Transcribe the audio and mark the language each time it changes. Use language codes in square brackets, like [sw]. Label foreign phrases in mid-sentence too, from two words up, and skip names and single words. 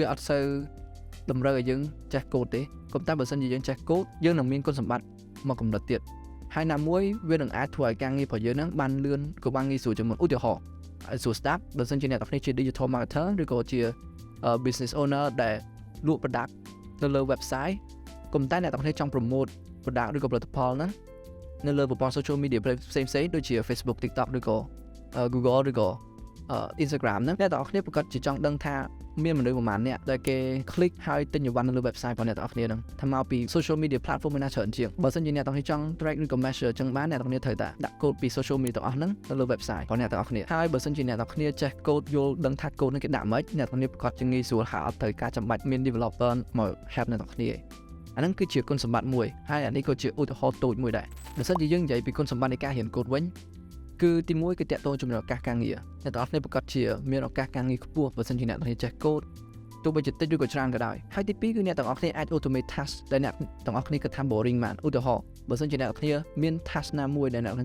[km] អត់សូវតម្រូវឲ្យយើងចេះ code ទេក៏តែបើសិនជាយើងចេះ code យើងនឹងមានគុណសម្បត្តិមកកម្រិតទៀតហើយណាមួយវានឹងអាចធ្វើឲ្យការងាររបស់យើងហ្នឹងបានលឿនក៏បានងា យស្រួលជាងមុនឧទាហរណ៍សួរ staff បើសិនជាអ្នកទាំងនេះជា [en] digital marketer [km] ឬក៏ជា [en] business owner [km] ដែលលក់ product នៅលើ website ក៏តែ អ្នកទាំងនេះចង់ promote product ឬក៏ផលិតផលហ្នឹងនៅលើប្រព័ន្ធ [en] social media [km] ផ្សេងៗដូចជា Facebook TikTok ឬក៏ Google ឬក៏ Instagram ហ្នឹងអ្នកទាំងអស់គ្នាប្រកាសជាចង់ដឹងថាមានមនុស្សប្រហែលអ្នកដែលគេ click ហើយទិញអីវ៉ាន់នៅលើ website របស់អ្នកទាំងអស់គ្នាហ្នឹងថាមកពី [en] social media platform [km] ណាច្រើនជាងបើសិនជាអ្នកទាំងនេះចង់ track ឬក៏ measure ចឹងបានអ្នកទាំងនេះត្រូវតែដាក់ code ពី [en] social media [km] ទាំងអស់ហ្នឹងនៅលើ website របស់អ្នកទាំងអស់គ្នាហើយបើសិនជាអ្នក ទាំងគ្នាចេះ code យល់ដឹងថា code ហ្នឹងគេដាក់ម៉េចអ្នកទាំងនេះប្រកាសជាងាយស្រួលហើយអត់ត្រូវការចាំបាច់មាន developer មក help អ្នកទាំងគ្នាអាហ្នឹងគឺជាគុណសម្បត្តិមួយហើយអានេះក៏ជាឧទាហរណ៍តូចមួយដែរបើសិនជាយើងនិយាយពីគុណសម្បត្តិនៃការរៀន code វិញគឺទី1គឺតាក់ទងជាមួយឱកាសការងារអ្នកទាំងអស់គ្នាប្រកាសជាមានឱកាសការងារខ្ពស់បើសិនជាអ្នកទាំងគ្នាចេះ code ទោះបីជាតិចឬក៏ច្រើនក៏ដោយហើយទី2គឺអ្នកទាំងអស់គ្នាអាច [en] automate task [km] ដែលអ្នកទាំងអស់គ្នាគិតថា boring បានឧទាហរណ៍បើសិនជាអ្នកទាំងគ្នាមាន task ណាមួយដែលអ្នកទាំងគ្នាគិ